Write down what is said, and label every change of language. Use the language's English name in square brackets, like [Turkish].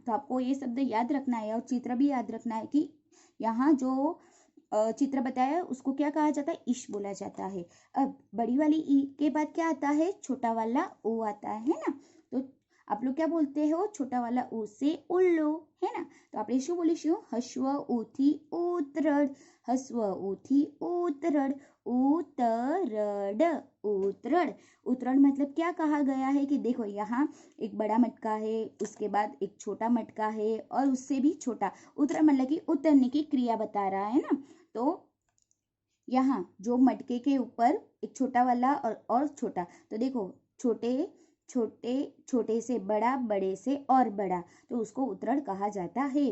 [Hindi] तो आपको ये शब्द याद रखना है, और चित्र भी याद रखना है कि यहाँ जो चित्र बताया है उसको क्या कहा जाता है, इश बोला जाता है। अब बड़ी वाली ई के बाद क्या आता है, छोटा वाला ओ आता है ना। तो आप लोग क्या बोलते हो, छोटा वाला ओ से उल्लू, है ना। [Gujarati] तो આપણે શું બોલીશું, હસ્વ ઉથી ઉતરડ, હસ્વ ઉથી ઉતરડ, उतरड, उतरड। [Hindi] उतरड मतलब क्या कहा गया है कि देखो यहाँ एक बड़ा मटका है, उसके बाद एक छोटा मटका है, और उससे भी छोटा। उतरड मतलब कि उतरने की क्रिया बता रहा है ना। तो यहाँ जो मटके के ऊपर एक छोटा वाला और छोटा, तो देखो छोटे छोटे छोटे से बड़ा, बड़े से और बड़ा, तो उसको उतरड कहा जाता है।